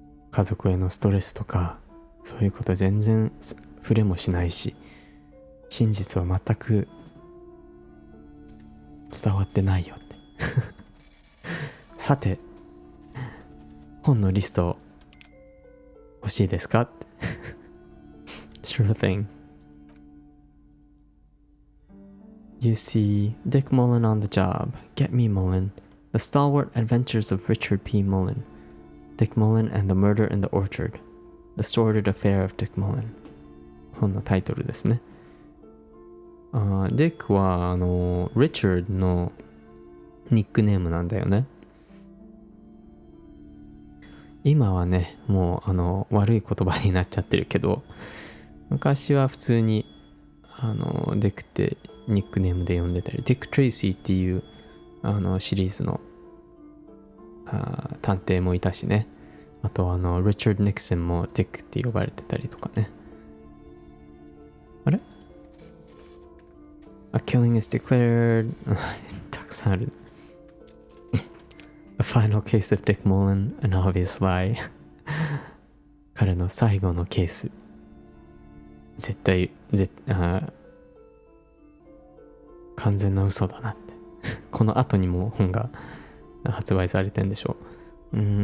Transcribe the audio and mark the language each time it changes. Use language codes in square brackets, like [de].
[ja] 家族へのストレスとか、そういうこと全然触れもしないし、真実は全く伝わってないよってさて、本のリスト欲しいですかって [en] Sure thing. You see Dick Mullen on the job. Get me Mullen. The Stalwart Adventures of Richard P. Mullen. Dick Mullen and the Murder in the Orchard. The Sordid Affair of Dick Mullen. [ja] 本のタイトルですね。ディックはRichard のニックネームなんだよね。今はね、もう悪い言葉になっちゃってるけど、昔は普通にディックってニックネームで呼んでたり、ディック・トレイシーっていうシリーズの探偵もいたしね。あとリチャード・ニクソンもディックって呼ばれてたりとかね。あれ？ [en] A killing is declared [ja] たくさんある。 [en] The final case of Dick Mullen, an obvious lie [ja] 彼の最後のケース。絶対完全な嘘だなって。この後にも本が発売されてんでしょう。